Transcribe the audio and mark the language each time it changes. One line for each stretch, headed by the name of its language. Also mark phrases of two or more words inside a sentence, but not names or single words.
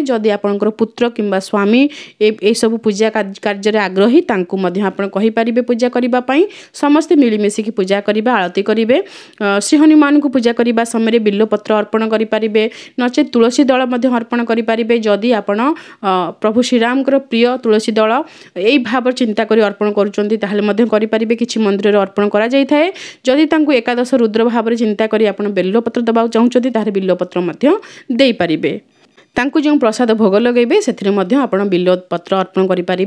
Odia: ଜଦି ଆପନକର ପୁତ୍ର କିମ୍ବା ସ୍ୱାମୀ ଏ ସବ ପୂଜା କାର୍ଯ୍ୟ ରେ ଆଗ୍ରହୀ, ତାଂକୂ ମଧ୍ୟ ଆପଣ କହି ପରିବେ ପୂଜା କରିବା ପଈ। ସମସ୍ତ ମିଳିମିଶି କୀ ପୂଜା କରିବା, ଆରତୀ କରିବେ। ଶ୍ରୀ ହନୁମାନ କୋ ପୂଜା କରିବା ସମୟ ରେ ବିଲ୍ଲ ପତ୍ର ଅର୍ପଣ କରି ପରିବେ, ନଚେ ତୁଳସୀ ଦଳ ମଧ୍ୟ ଅର୍ପଣ କରି ପରିବେ। ଜଦି ଆପଣ ପ୍ରଭୁ ଶ୍ରୀ ରାମ କର ପ୍ରିୟ ତୁଳସୀ ଦଳ ଏଈ ଭାବ ଚିନ୍ତା କରି ଅର୍ପଣ କରୂଚନ୍ତୀ, ତାହଲେ ମଧ୍ୟ କରି ପରିବେ। କିଛି ମନ୍ଦିର ରେ ଅର୍ପଣ କରା ଜାୟ ଥାଏ। ଜଦି ତାଂକୂ ଏକାଦଶ ରୁଦ୍ର ଭାବ ରେ ଚିନ୍ତା କରି ଆପଣ ବିଲ୍ଲ ପତ୍ର ଦବା ଚାହଉଚନ୍ତୀ, ତାହଲେ ବିଲ୍ଲ ପତ୍ର ମଧ୍ୟ ଦେଈ ପରିବେ। ତାଂକୂ ଜୋ ପ୍ରସାଦ ଭୋଗ ଲଗେବେ ସେଥିରେ ମଧ୍ୟ ଆପଣ ବିଲ୍ଲ ପତ୍ର ଅର୍ପଣ କରି ପରିବେ।